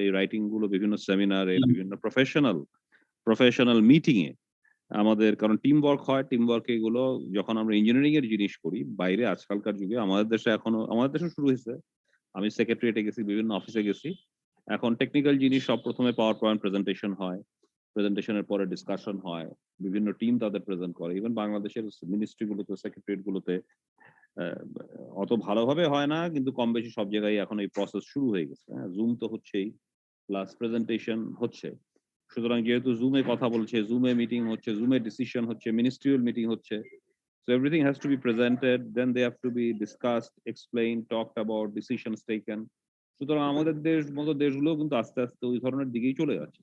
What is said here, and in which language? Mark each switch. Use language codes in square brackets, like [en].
[bn] এই রাইটিং গুলো বিভিন্ন সেমিনারে, বিভিন্ন প্রফেশনাল মিটিং এ আমাদের, কারণ টিম ওয়ার্ক হয়, টিম ওয়ার্ক এগুলো যখন আমরা ইঞ্জিনিয়ারিং এর জিনিস করি বাইরে, আজকালকার যুগে আমাদের দেশে এখনো, আমাদের দেশে শুরু হয়েছে, আমি সেক্রেটারিয়েটে গেছি, বিভিন্ন অফিসে গেছি, এখন টেকনিক্যাল জিনিস সব প্রথমে পাওয়ার পয়েন্ট প্রেজেন্টেশন হয়, প্রেজেন্টেশনের পরে ডিসকাশন হয়, বিভিন্ন টিম তাদের প্রেজেন্ট করে। ইভেন বাংলাদেশের মিনিস্ট্রি গুলোতে, সেক্রেটারিয়েট গুলোতে অত ভালোভাবে হয় না, কিন্তু কম বেশি সব জায়গায় এখন এই প্রসেস শুরু হয়ে গেছে। জুম তো হচ্ছেই, প্লাস প্রেজেন্টেশন হচ্ছে। সুতরাং যেহেতু জুমে কথা বলছে, জুমে মিটিং হচ্ছে, [en] জুমে ডিসিশন হচ্ছে, ministerial meeting হচ্ছে, so everything has to be presented, then they have to be discussed, explained, talked about, decisions taken. [bn] সুতরাং আমাদের দেশ মতো দেশগুলো কিন্তু আস্তে আস্তে ওই ধরনের দিকেই চলে যাচ্ছে।